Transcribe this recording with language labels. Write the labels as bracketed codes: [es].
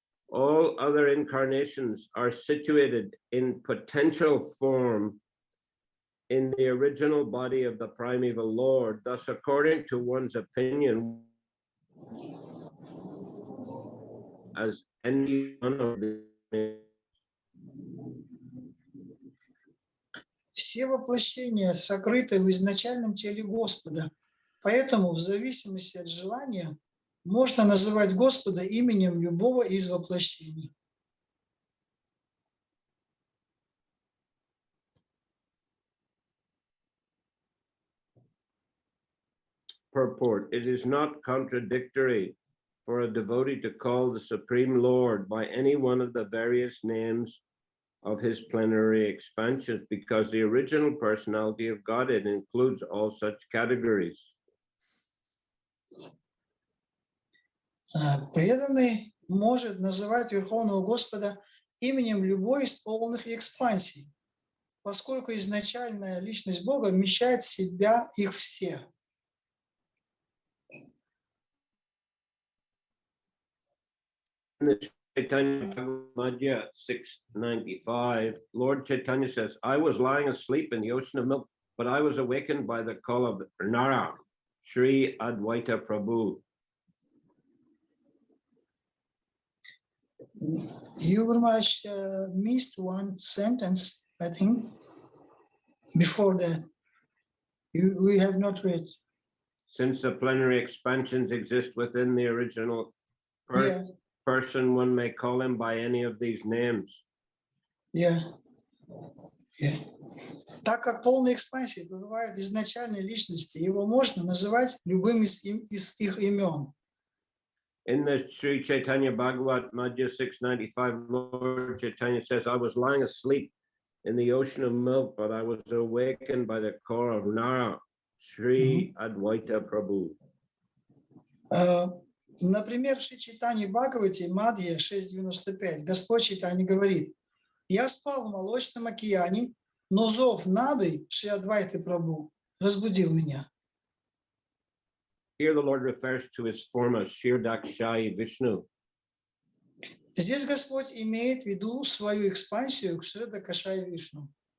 [en] All other incarnations are situated in potential form in the original body of the primeval Lord. Thus, according to one's opinion, as any one of the [ru] Все воплощения сокрыты в изначальном теле Господа, поэтому в зависимости от желания можно называть Господа именем любого из воплощений. [en] Purport. It is not contradictory for a devotee to call the Supreme Lord by any one of the various names of his plenary expansions, because the original personality of Godhead includes all such categories. [ru] Преданный может называть Верховного Господа именем любой из полных экспансий, поскольку изначальная личность Бога вмещает в себя их все. [en] In the Chaitanya 695, Lord Chaitanya says, I was lying asleep in the ocean of milk, but I was awakened by the call of Nara, Shri Advaita Prabhu. You very much missed one sentence, I think, before that. We have not read. Since the plenary expansions exist within the original person, one may call him by any of these names. Yeah. [ru] Так как полная экспансия бывает изначальной личности, его можно называть любым из их имен. [en] In the Sri Chaitanya Bhagavat Madhya 695, Lord Chaitanya says, I was lying asleep in the ocean of milk, but I was awakened by the call of Nara, Shri Advaita Prabhu. [ru] Например, в Шри Чайтанье Бхагавате Мадхья 6.95 Господь Чайтанья говорит: «Я спал в молочном океане, но зов Нады Шри Адвайты Прабху разбудил меня». [en] Here the Lord refers to his form as Shri Vishnu. [ru] Здесь Господь имеет в виду свою экспансию к Шри Кашая Вишну.